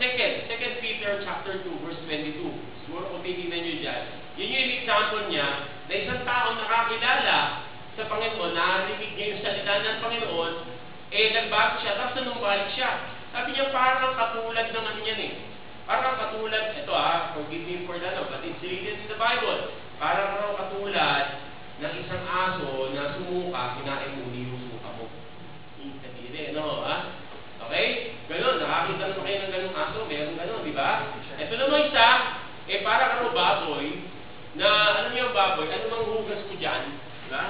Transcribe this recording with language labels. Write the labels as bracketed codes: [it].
[en] 2 Peter chapter 2, verse 22. [tl] Siguro kung titignan nyo dyan. Yun yung example niya, na isang tao nakakilala sa Panginoon, narinig niya yung salita ng Panginoon, nagbago siya, tapos nanumbalik siya. Sabi niya, parang katulad ng ano yan eh. Parang katulad, ito [en] forgive me for that, but it's written in the Bible. [tl] Parang katulad ng isang aso na sumuka, kinain mo yung suka mo. Hindi, no, Okay? Ganon, nakakita naman kayo ng ganong aso, meron ganon, di ba? Ito naman isa, parang baboy, na, alam niyo ang baboy, ano mang hugas ko dyan? Diba?